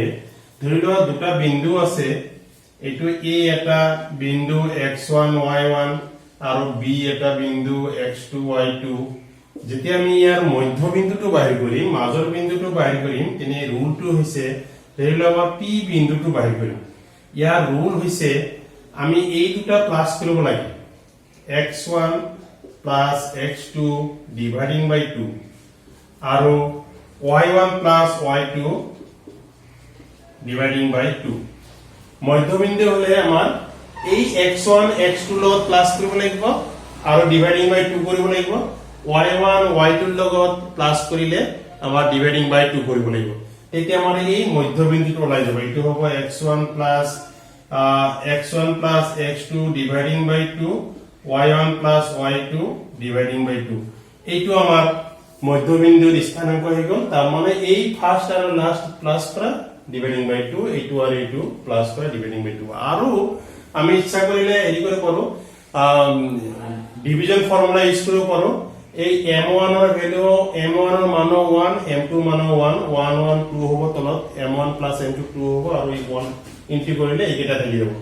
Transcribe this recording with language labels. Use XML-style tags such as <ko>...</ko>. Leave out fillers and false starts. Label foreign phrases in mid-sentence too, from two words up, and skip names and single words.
<as>ধৰি লোৱা দুটা বিন্দু আছে, এইটো a এটা বিন্দু x1 y1 আৰু b এটা বিন্দু x2 y2। যেতিয়া আমি ইয়াৰ মধ্যবিন্দুটো বাহিৰ কৰিম, মাজৰ বিন্দুটো বাহিৰ কৰিম, তেনে ৰুলটো হৈছে, ধৰি লোৱা আমাৰ p বিন্দুটো বাহিৰ কৰিম। ইয়াৰ ৰুল হৈছে, আমি এই দুটা প্লাস কৰিব লাগে,</as> <en>x1 plus x2 dividing by 2 আৰু y1 plus y2 dividing by 2।</en> <as>মধ্যবিন্দু হলে আমাৰ এই x1 x2 লগত প্লাস কৰিব লাগিব আৰু</as> <en>dividing by 2</en> <as>কৰিব লাগিব, y1 y2 লগত প্লাস কৰিলে আমাৰ</as> <en>dividing by 2</en> <as>কৰিব লাগিব। এতিয়া আমাৰ এই মধ্যবিন্দুটো ওলাই যাব, এইটো হ'ব x1 plus x2</as> <en>dividing by 2,</en> <as>y1 plus y2</as> <en>dividing by 2।</en> <as>এইটো আমাৰ মধ্যবিন্দুৰ স্থানাঙ্ক হৈ গ'ল। তাৰ মানে এই ফার্স্ট আৰু লাস্ট প্লাস কৰা</as> <en>dividing by 2,</en> <as>এইটো আৰু এইটো প্লাস কৰা</as> <en>dividing by 2।</en> <as>আৰু আমি ইচ্ছা কৰিলে হেৰি কৰিব পাৰো,</as> <en>division formula use</en> <as>কৰিব পাৰো। এই m1 ৰ ভ্যালু, m1 ৰ মান 1, m2 মান 1, 1 1 2 হ'ব, তলত</as> <en>m1 plus m2</en> <as>2 হ'ব, আৰু এই 1 ইনটু কৰিলে এইকেইটা থাকি যাব।</as>